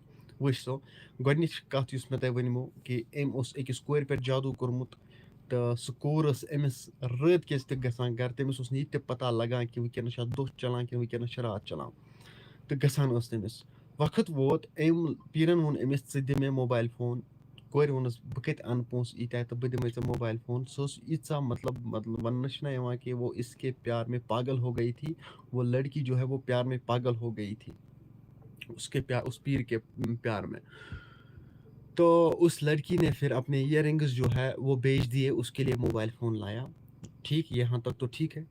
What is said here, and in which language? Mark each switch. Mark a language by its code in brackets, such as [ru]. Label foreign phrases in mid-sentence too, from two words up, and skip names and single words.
[ks] وٕچھ سو گۄڈنِچ کتھ یُس مےٚ تۄہہِ ؤنمو کہِ أمۍ اوس أکِس کورِ پٮ۪ٹھ جادوٗ کوٚرمُت، تہٕ سُہ کوٗر ٲس أمِس رٲتۍ کِس تہِ گژھان گرٕ، تٔمِس اوس نہٕ یہِ تہِ پتہ لگان کہِ وٕنکیٚنس چھا دۄہ چلان کِنہٕ وٕنکیٚنس چھِ رات چلان، تہٕ گژھان ٲس تٔمِس۔ وقت ووت أمۍ پیٖرن ووٚن أمِس ژٕ دِ مےٚ موبایل فون، کورِ ووٚنُس بہٕ کتہِ اَنہٕ پونٛسہٕ ییٖتیٛاہ تہٕ بہٕ دِمے ژےٚ موبایل فون، سۄ ٲس ییٖژاہ مطلب وننہٕ چھُنہ یِوان کہِ [ur] وہ اس کے پیار میں پاگل ہو گئی تھی، وہ لڑکی جو ہے وہ پیار میں پاگل ہو گئی تھی اس پیر کے پیار میں، تو اس لڑکی نے پھر اپنے ایئر رنگز جو ہے وہ بیچ دیے، اس کے لیے موبائل فون لایا، ٹھیک، یہاں تک تو ٹھیک ہے۔